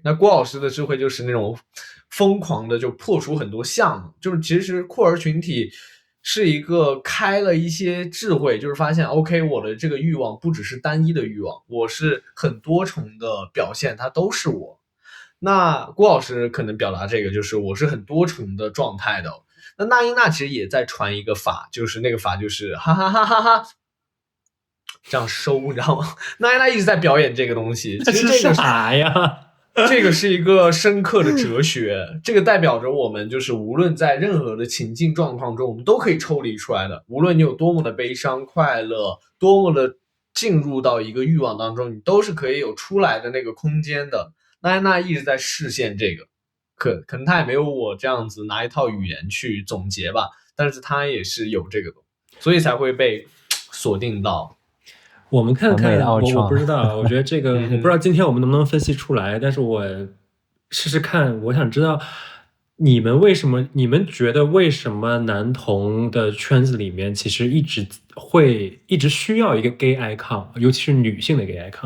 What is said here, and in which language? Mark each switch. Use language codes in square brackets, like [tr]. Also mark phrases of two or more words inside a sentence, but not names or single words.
[zh] 那郭老師的智慧就是那種瘋狂的就破除很多相，就是其實酷兒群體是一個開了一些智慧，就是發现 OK 我的這個慾望不只是單一的慾望，我是很多重的表現，它都是我。那郭老師可能表達這個就是我是很多重的狀態的。那依娜其實也在傳一個法，就是那個法就是哈哈哈哈哈。這樣收，你知道嗎？那依娜一直在表演這個東西，其實這個啥呀？這個是一個深刻的哲學，這個代表着我們就是無論在任何的情境狀況中，我們都可以抽離出來的。無論你有多麼的悲傷、快樂，多麼的進入到一個慾望當中，你都是可以有出來的那個空間的。那一直在實現這個，可能他也沒有我這樣子拿一套語言去總結吧，但是他也是有這個的，所以才會被鎖定到。我們看看，我不知道，我觉得这个我不知道今天我们能不能分析出来，但是我試試看，我想知道你們覺得為什麼男同的圈子裡面其實一直需要一個 [en] gay icon， [zh] 尤其是女性的 [en] gay icon。